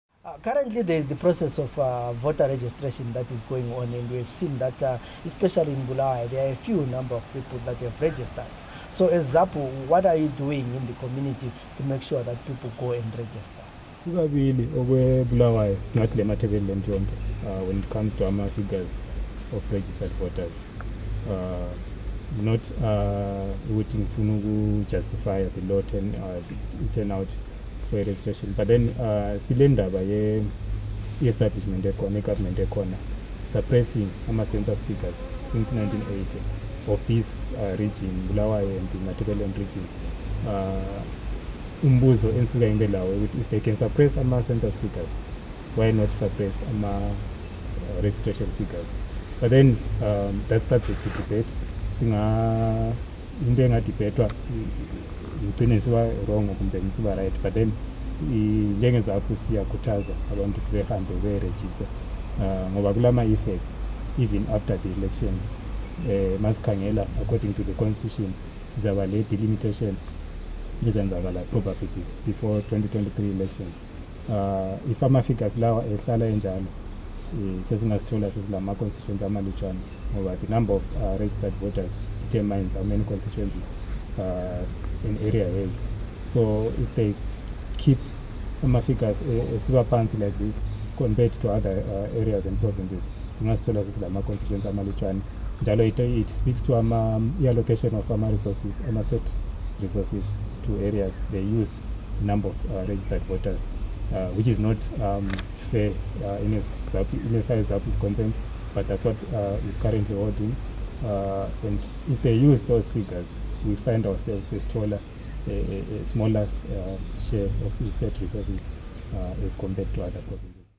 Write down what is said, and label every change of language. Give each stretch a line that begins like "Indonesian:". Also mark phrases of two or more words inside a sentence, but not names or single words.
English: Currently, there is the process of voter registration that is going on, and we've seen that, especially in Bulawayo, there are a few number of people that have registered. So, as ZAPU, what are you doing in the community to make sure that people go and register?
North Ndebele: Kukabili okweBulawayo singathi le mathebeli lento yonke
English: when it comes to ama-figures of registered voters. Not
North Ndebele: ukuthi ngifuna ukujustify
English: the low turnout for registration, but then
North Ndebele: sile ndaba ye-establishment ekhona, i-government ekhona
English: suppressing ama-census figures since 1980 of this region, Bulawayo and the Matabeleland regions.
North Ndebele: Umbuzo ensuka ngibe lawo ukuthi
English: if they can suppress ama-census figures, why not suppress ama-registration figures? But then that's subject to debate.
North Ndebele: Into engadibhetwa igcine siba wrong kumbe siba right, but then njengezapho siyakhuthaza abantu ukuthi behambe beregister ngoba kulama-effects
English: even after the elections.
North Ndebele: Masikhangela
English: according to the constitution
North Ndebele: sizaba le delimitation izenzakala
English: probably before 2023 elections. If
North Ndebele: ama-figures lawa ehlala enjalo sesingasithola sesilama-constituencies amalutshwana ngoba
English: the number of registered voters determines how many constituencies an area has. So if they keep
North Ndebele: ama-figures esiba phansi
English: like this compared to other areas and provinces,
North Ndebele: singasithola sesilama-constituencies amalutshwana.
English: Njalo it speaks to allocation of ama-resources, ama-state resources to areas. They use the number of registered voters, which is not fair in as far as ZAPU is concerned, but that's what is currently holding. And if they use those figures, we find ourselves a smaller share of the state resources as compared to other provinces.